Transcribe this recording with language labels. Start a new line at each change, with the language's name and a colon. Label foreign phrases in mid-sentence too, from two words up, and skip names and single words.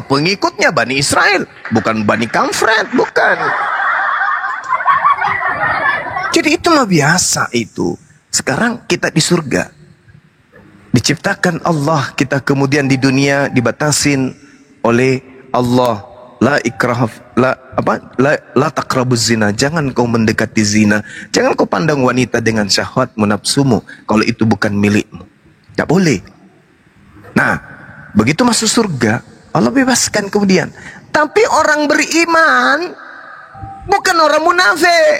Indonesian: Pengikutnya Bani Israel, bukan Bani Kamfret, bukan. Jadi itu mah biasa itu. Sekarang kita di surga. Diciptakan Allah, kita kemudian di dunia dibatasin oleh Allah.
Arabic: لا إكراه، لا تقربوا الزنا.
Indonesian: Jangan kau mendekati zina. Jangan kau pandang wanita dengan syahwatmu, nafsumu, kalau itu bukan milikmu. Tak boleh. Nah, begitu masuk surga, Allah bebaskan kemudian. Tapi orang beriman bukan orang munafik.